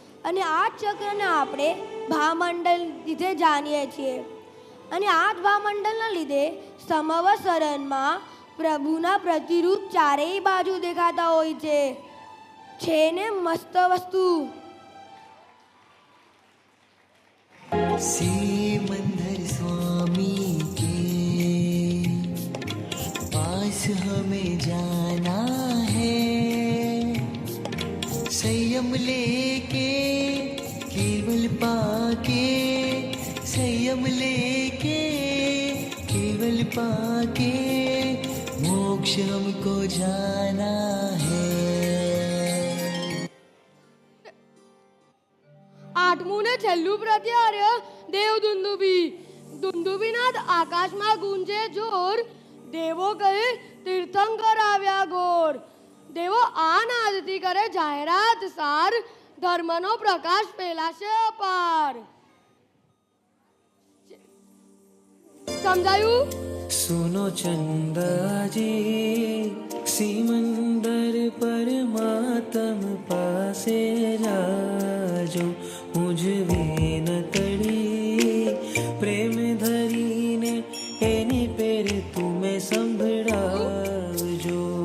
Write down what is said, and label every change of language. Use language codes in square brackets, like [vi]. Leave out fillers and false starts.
[gu] અને આ ચક્રને આપણે ભામંડલ લીધે જાણીએ છીએ. અને આ જ ભામંડલના લીધે સમવસરણમાં પ્રભુના પ્રતિરૂપ ચારેય બાજુ દેખાતા હોય છે ને મસ્ત વસ્તુ. [hi] सिमंदर स्वामी के पास हमें जाना है, संयम लेके केवल पाके, संयम लेके केवल पाके मोक्ष हमको जाना है. [gu] આઠમું ને છેલ્લું પ્રત્યાર્ય દેવ દુંદુભી. દુંદુભીનાદ આકાશમાં ગુંજે જોર, દેવો કહે તીર્થંકર આવ્યા ઘોર. દેવો આ નાદથી કરે જાહેરાત સાર, ધર્મનો પ્રકાશ ફેલાશે અપાર. સમજાયું? सुनो चंदाजी सिमंदर परमात्म पासे जाजो, मुझे न तड़ी प्रेम धरीने एनी पेर तुम्हें संभળાવજો.